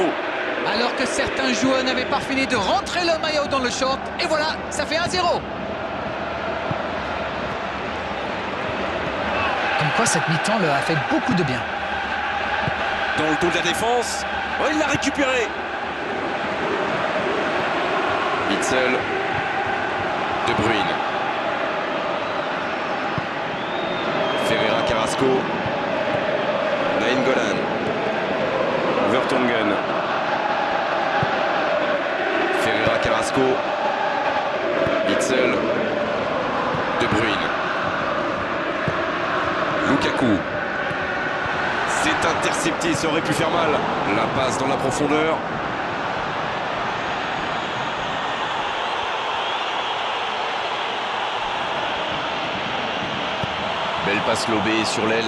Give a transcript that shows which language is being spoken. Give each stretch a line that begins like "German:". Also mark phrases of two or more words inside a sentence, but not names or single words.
French: Alors que certains joueurs n'avaient pas fini de rentrer le maillot dans le short. Et voilà, ça fait 1-0. Comme quoi, cette mi-temps leur a fait beaucoup de bien. Dans le dos de la défense. Oh, il l'a récupéré. Witsel. De Bruyne. Ferreira Carrasco. Nainggolan. Vertonghen. Ferreira Carrasco. Witsel. De Bruyne. Lukaku. C'est intercepté, ça aurait pu faire mal. La passe dans la profondeur. Belle passe lobée sur l'aile.